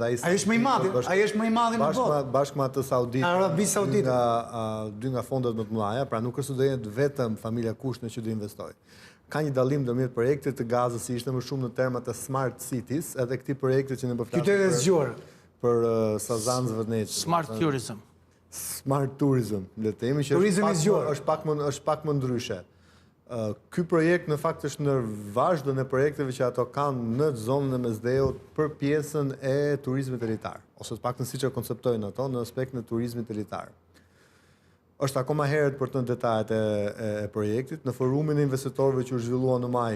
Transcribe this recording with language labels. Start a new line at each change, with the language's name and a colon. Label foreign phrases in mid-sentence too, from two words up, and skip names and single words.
Albanian: ai është më i madh, në botë. Bashkë me atë Saudite. Arabi Saudite. Dy nga fondet më të mëdha, pra nuk është se do jetë vetëm familja Kushner që do investojë. Ka një dallim ndërmjet projektit të Gazës, si ishte më shumë në termat e
English: smart cities,
Albanian: edhe këtij projekti që ne po flasim. Qytete zgjuar. Për Sazan Zvërneç.
English: Smart tourism. Smart tourism,
Albanian: le të themi që është pak më ndryshe. Ky projekt në fakt është në vazhdon e projekteve që ato kanë në zonën e Mesdheut për pjesën e turizmit elitar, ose të paktën siç e konceptojnë ato në aspektin e turizmit elitar. Është akoma herët për të detajet e projektit, në forumin e investitorëve që u zhvillua në maj.